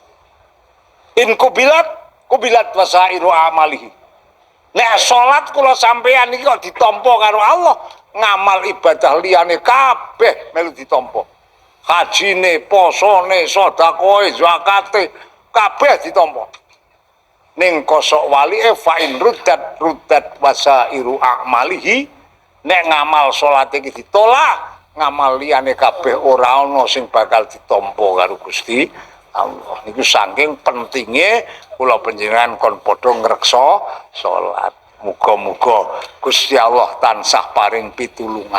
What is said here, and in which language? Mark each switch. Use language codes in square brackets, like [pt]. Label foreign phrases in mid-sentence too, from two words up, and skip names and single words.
[ar] إن قبلت وسائر عمله. [jv] Nek salat kula sampean iki kok ditampa karo Allah, ngamal ibadah liyane kabeh melu ditampa. Hajine, posone, sedekahe, zakate kabeh ditampa. Ning kosok walike [ar] فإن ردت وسائر عمله. [jv] Nek ngamal salat iki ditolak, ngamal liyane kabeh ora ana sing bakal ditampa karo Gusti Allah. Niku saking pentingnya kula panjenengan kon padha ngreksa salat. Muga-muga Gusti Allah tansah paring pitulungan.